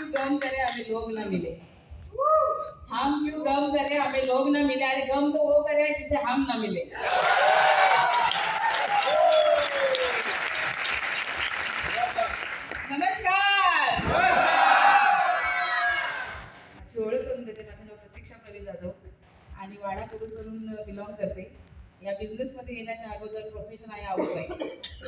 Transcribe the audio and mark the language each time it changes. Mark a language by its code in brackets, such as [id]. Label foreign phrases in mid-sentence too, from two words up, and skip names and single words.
[hi] गम करे हमें लोग न मिले, हम क्यों गम करें हमें लोग न मिले, अरे गम तो वो करे जिसे हम न मिले। [mr] नमस्कार, माझी ओळख करून देते, माझं नाव प्रतीक्षा प्रवीण जाधव आणि वाडा पुरुषवरून बिलॉंग करते। या बिझनेसमध्ये येण्याच्या अगोदर प्रोफेशन आहे हाऊसवाईफ।